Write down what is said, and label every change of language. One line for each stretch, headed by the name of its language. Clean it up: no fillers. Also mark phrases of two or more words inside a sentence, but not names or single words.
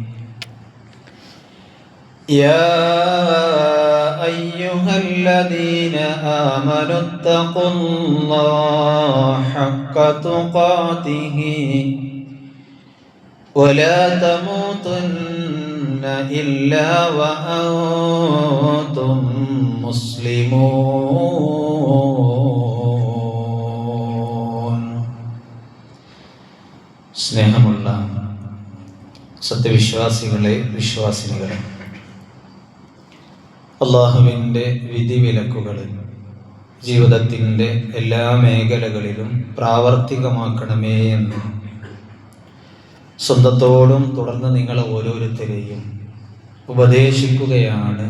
Arabic: يا أيها الذين آمنوا اتقوا الله حق تقاته ولا تموتن إلا وأنتم മുസ്ലിമൂൻ.
Malayalam: സ്നേഹമുള്ള സത്യവിശ്വാസികളെ, വിശ്വാസിനികളെ, അള്ളാഹുവിൻ്റെ വിധിവിലക്കുകൾ ജീവിതത്തിൻ്റെ എല്ലാ മേഖലകളിലും പ്രാവർത്തികമാക്കണമേ എന്ന് സ്വന്തത്തോടും തുടർന്ന് നിങ്ങളെ ഓരോരുത്തരെയും ഉപദേശിക്കുകയാണ്.